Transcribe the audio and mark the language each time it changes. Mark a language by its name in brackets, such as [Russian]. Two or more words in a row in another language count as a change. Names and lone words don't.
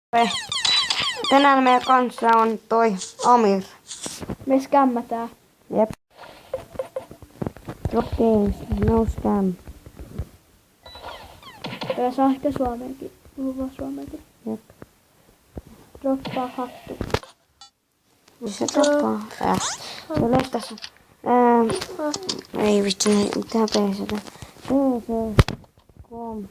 [Finnish] Tänään meidän kanssa on toi Amir. Me skämmätään. Jep. [English] Drop games, no scam. [Finnish] Ja saa ehkä suomeenkin. Puhuu vaan suomeenkin. Jep. Droppaa hattu. Se droppaa. Se olisi tässä. Ei vittu, mitään PCtä. PC.com.